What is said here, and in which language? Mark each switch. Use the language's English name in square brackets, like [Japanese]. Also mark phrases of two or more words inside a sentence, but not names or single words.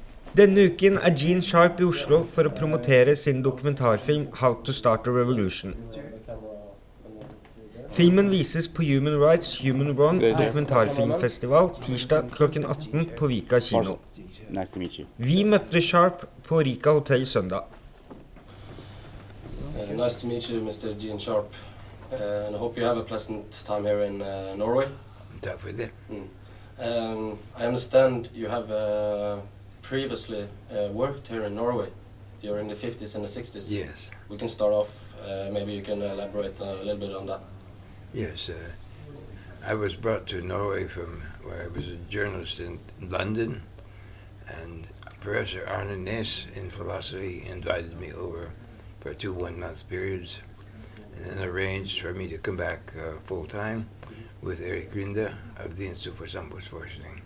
[Norwegian] Denne uken er Gene Sharp i Oslo for å promotere sin dokumentarfilm How to Start a Revolution. Filmen vises på Human Rights Human Wrong dokumentarfilmfestival tirsdag klokken 18 på Vika kino. [English] Nice to meet you. [Norwegian] Vi møtte Sharp på Rika hotell søndag. [English] Nice to meet you, Mr. Gene Sharp. And I hope you have a pleasant time here in Norway. [Norwegian] Takk for det. [English] I understand you have previously worked here in Norway during the 50s and the 60s. Yes. We can start off, maybe you can elaborate a little bit on that. Yes, I was brought to Norway from where I was a journalist in London, and Professor Arne Næss in philosophy invited me over for 2 one-month periods, and then arranged for me to come back full-time with Erik Grinde of the Institute for Samfunnsforskning.